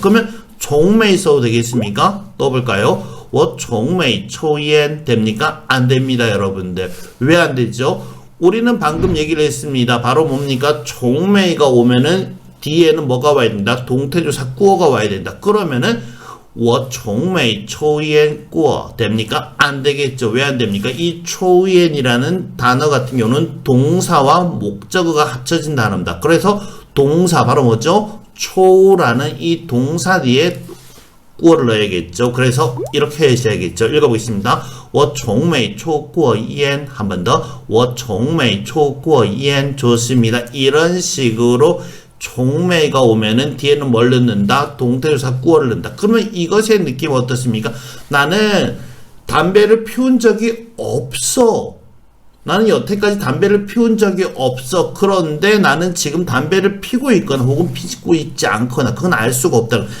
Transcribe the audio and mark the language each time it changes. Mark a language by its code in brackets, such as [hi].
[ko] 그러면 총매 써도 되겠습니까? 또 볼까요? [zh] 我从没抽烟 [ko] 됩니까? 안 됩니다, 여러분들. 왜 안 되죠? 우리는 방금 얘기를 했습니다. 바로 뭡니까? 총매가 오면은 뒤에는 뭐가 와야 된다? 동태조사 꾸어가 와야 된다. 그러면은 [zh] 我从没抽烟过 [ko] 됩니까? 안 되겠죠. 왜 안 됩니까? 이 초옌이라는 단어 같은 경우는 동사와 목적어가 합쳐진 단어입니다. 그래서 동사 바로 뭐죠? 초라는 이 동사 뒤에 꾸어를 넣어야겠죠. 그래서 이렇게 하셔야겠죠. 읽어보겠습니다. [zh] 我从没抽过烟 [ko] 한 번 더. [zh] 我从没抽过烟 [ko] 좋습니다. 이런 식으로 종매가 오면은 뒤에는 뭘 넣는다? 동태조사 꾸어를 넣는다. 그러면 이것의 느낌 어떻습니까? 나는 담배를 피운 적이 없어. 나는 여태까지 담배를 피운 적이 없어. 그런데 나는 지금 담배를 피고 있거나 혹은 피고 있지 않거나 그건 알 수가 없다.